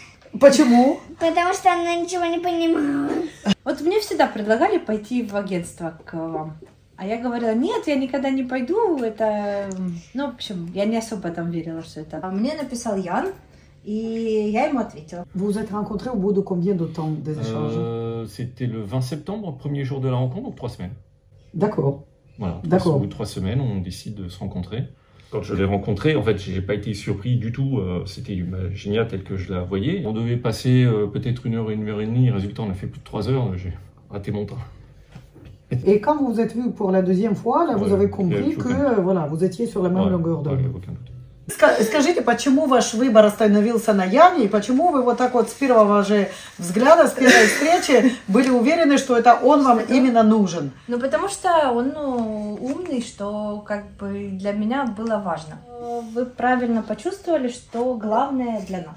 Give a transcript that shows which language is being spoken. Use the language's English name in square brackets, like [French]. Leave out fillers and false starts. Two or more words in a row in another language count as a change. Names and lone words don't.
[Russian] Почему? Потому что она ничего не понимала. Вот мне всегда предлагали пойти в агентство к вам. А я говорила, нет, я никогда не пойду, это... Ну, в общем, я не особо там верила, что это... Мне написал Ян, и я ему ответила. [French] Vous vous êtes rencontrés au bout de combien de temps des échanges? C'était le 20 septembre, premier jour de la rencontre, donc 3 semaines. D'accord. Voilà, D'accord. Au bout de 3 semaines, on décide de se rencontrer. Quand je l'ai rencontré, en fait, j'ai pas été surpris du tout. C'était génial tel que je la voyais. On devait passer peut-être 1 heure et demie. Résultat, on a fait plus de 3 heures. J'ai raté mon train. Et quand vous vous êtes vus pour la deuxième fois, là, vous avez compris que voilà, vous étiez sur la même longueur d'onde. Aucun doute. [Russian] Скажите, почему ваш выбор остановился на Яне, и почему вы вот так вот с первого же взгляда, с первой встречи были уверены, что это он вам именно нужен? Ну, потому что он умный, что как бы для меня было важно. Вы правильно почувствовали, что главное для нас.